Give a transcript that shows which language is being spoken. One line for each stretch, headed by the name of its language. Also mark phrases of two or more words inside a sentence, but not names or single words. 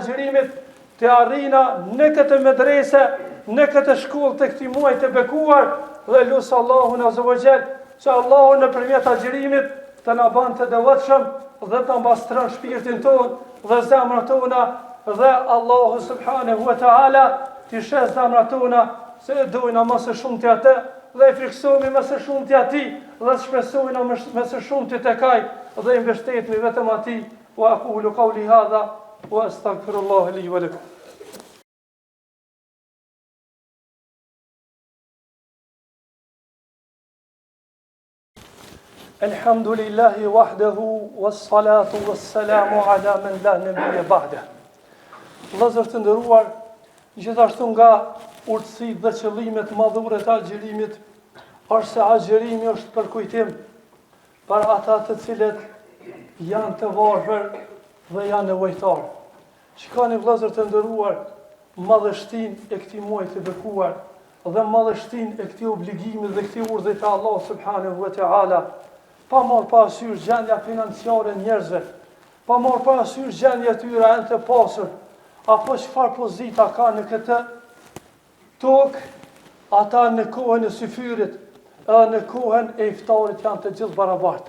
Albanian: agjerimit të arrina në këtë medrese, në këtë shkollë të këtij muaji të bekuar, dhe lut Allahun
Arabic: عز وجل
Albanian: që Allahu nëpërmjet agjerimit të na bën të devotshëm dhe të mbastron shpirtin ton dhe zemrat tona, dhe Allahu
Arabic: سبحانه وتعالى
Albanian: të shes zemrat tona se e dojna më së shumti atë dhe i friksohemi më së shumti atij dhe shpresojna më së shumti tek ai dhe i mbështetemi vetëm atij.
Arabic: وأقول قولي هذا وأستغفر الله لي ولكم. الحمد لله وحده والصلاة والسلام على من لا نبي بعده.
Albanian: Vëllezër të nderuar, gjithashtu nga urtësitë dhe qëllimet madhore të agjerimit është se agjerimi është për kujtim për ata të cilët janë të varfër dhe janë nevojtar. Shikoni vëllezër të nderuar, madhështinë e këtij muaji të bekuar dhe madhështinë e këtij obligimi dhe këtij urdhri të Allah
Arabic: سبحانه وتعالى,
Albanian: pa marrë parasysh gjendja financiare e njerëzve, pa marrë parasysh gjendja e tyre janë të pasur, apo çfarë pozita ka në këtë tokë, ata në kohën e syfyrit edhe në kohën e iftarit janë të gjithë barabartë.